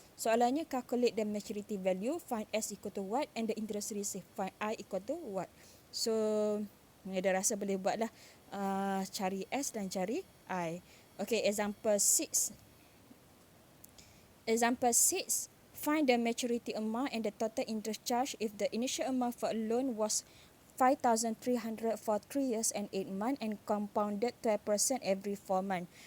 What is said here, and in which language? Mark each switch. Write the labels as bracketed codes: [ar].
[en] Soalannya calculate the maturity value, find S equal to what and the interest received, find I equal to what. [ms] So dah rasa boleh buat lah, cari S dan cari I. [en] Okay, example 6. Example 6. Find the maturity amount and the total interest charge if the initial amount for a loan was 5,300 for 3 years and 8 months and compounded 12% every 4 months.